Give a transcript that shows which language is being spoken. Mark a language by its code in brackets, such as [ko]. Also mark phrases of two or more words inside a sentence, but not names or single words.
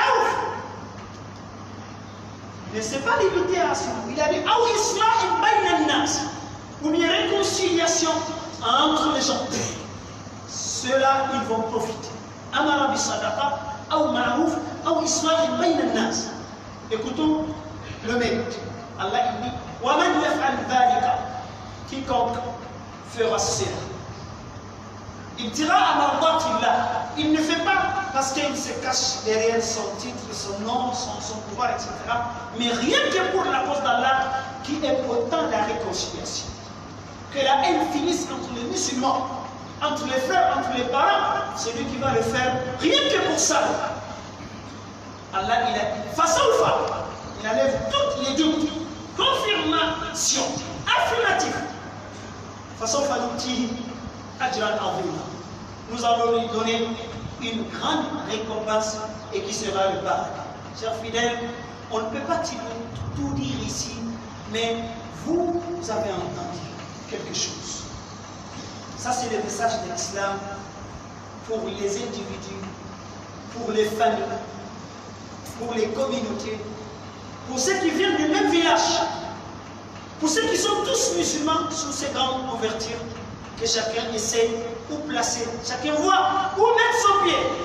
[fr] Ne s'est pas limité à ça. Il a dit ou bien réconciliation entre les gens. Ceux-là, ils vont profiter. [ar] Amara bi sadaqa, ou ma'rouf, ou islahin bayna an-nas. [fr] Écoutons le mérite. Allah il dit [ar] wa man yaf'al dhalika, [fr] quiconque fera cela. Il dira à mardatillah, il ne fait pas parce qu'il se cache derrière son titre, son nom, son pouvoir, etc. Mais rien que pour la cause d'Allah qui est autant la réconciliation. Que la haine finisse entre les musulmans, entre les frères, entre les parents, c'est lui qui va le faire, rien que pour ça. Allah il a dit, Fasawfa, il enlève toutes les doutes, confirmation, affirmative. [ar] Fasawfa nu'tihi ajran azima. [fr] Nous allons lui donner une grande récompense et qui sera le paradis. Chers fidèles, on ne peut pas tout dire ici, mais vous avez entendu quelque chose. Ça, c'est le message de l'islam pour les individus, pour les familles, pour les communautés, pour ceux qui viennent du même village, pour ceux qui sont tous musulmans sous ces grandes ouvertures, que chacun essaie où placer, chacun voit où mettre son pied.